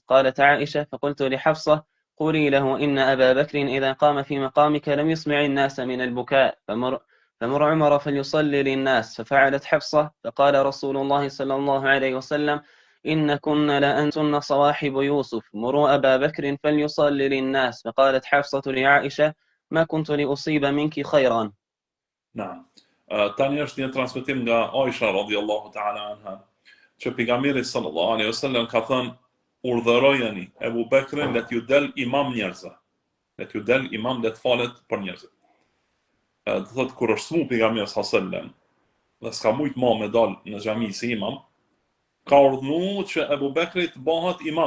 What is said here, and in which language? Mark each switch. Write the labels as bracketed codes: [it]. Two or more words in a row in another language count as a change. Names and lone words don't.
[ar] قالت عائشة: فقلت لحفصة: قولي له إن أبا بكر إذا قام في مقامك لم يسمع الناس من البكاء، فمر عمر فليصلي للناس. ففعلت حفصة، فقال رسول الله صلى الله عليه وسلم: إن كن لأنتن صواحب يوسف، مروا أبا بكر فليصلي للناس. فقالت حفصة لعائشة: ما كنت لأصيب منك خيرا. نعم. [sq] Tani është një transmetim nga Aisha [ar] رضي الله تعالى عنها, [sq] që pejgamberi [ar] صلى الله عليه وسلم [sq] ka thënë: urdhërojeni Ebu Bekrin le t'ju del imam njerëzve. Le t'ju del imam le t'falet për njerëzit. Do thotë kur është smu pejgamberi [ar] صلى الله عليه وسلم [sq] dhe s'ka mujt më me dal në xhami si imam, ka urdhëruar që Ebu Bekri të bëhet imam.